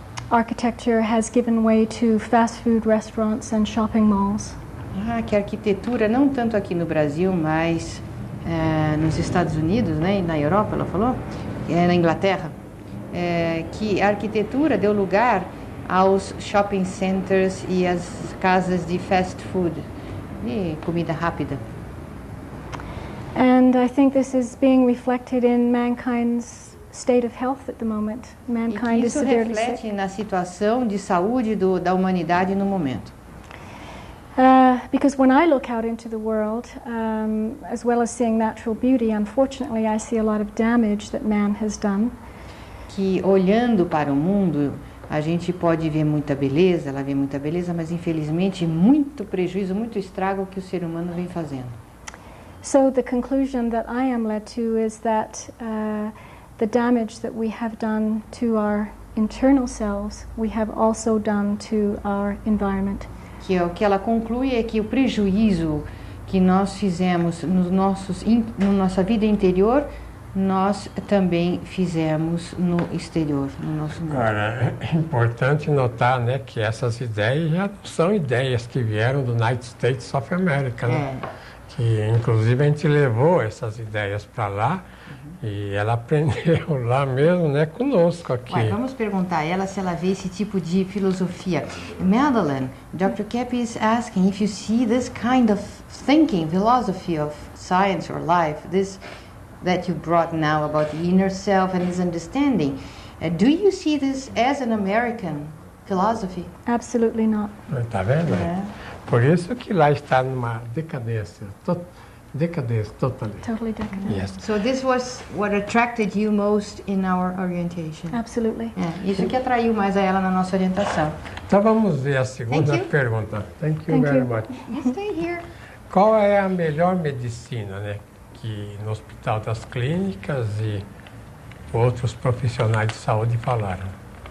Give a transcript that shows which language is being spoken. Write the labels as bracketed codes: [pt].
[en] Architecture has given way to fast food restaurants and shopping malls. [pt] Que a arquitetura, não tanto aqui no Brasil, mas nos Estados Unidos, né, e na Europa, ela falou, na Inglaterra, que a arquitetura deu lugar aos shopping centers e às casas de fast food, de comida rápida. [en] And I think this is being reflected in mankind's state of health at the moment. Mankind is severely sick. [pt] Isso reflete na situação de saúde da humanidade no momento. [en] Because when I look out into the world, as well as seeing natural beauty, unfortunately I see a lot of damage that man has done. [pt] Que olhando para o mundo, a gente pode ver muita beleza, ela vê muita beleza, mas infelizmente muito prejuízo, muito estrago que o ser humano vem fazendo. [en] So the conclusion that I am led to is that the damage that we have done to our internal selves, we have also done to our environment. [pt] Que o que ela conclui é que o prejuízo que nós fizemos na nossa vida interior, nós também fizemos no exterior, no nosso mundo. Agora, é importante notar, né, que essas ideias já não são ideias que vieram do United States of America, né? Que inclusive a gente levou essas ideias para lá e ela aprendeu lá mesmo, né, conosco aqui. Vamos perguntar a ela se ela vê esse tipo de filosofia. [en] Madeline, Dr. Kepi is asking if you see this kind of thinking, philosophy of science or life, this that you brought now about the inner self and this understanding. Do you see this as an American philosophy? Absolutely not. [pt] Tá vendo? Por isso que lá está numa decadência [en] Decadence, totally. Totally decadent. Yes. So this was what attracted you most in our orientation. Absolutely. [pt] Isso que atraiu mais a ela na nossa orientação. Então vamos ver a segunda pergunta. [en] Thank you very much. Stay here. [pt] Qual é a melhor medicina, né, que no Hospital das Clínicas e outros profissionais de saúde falaram?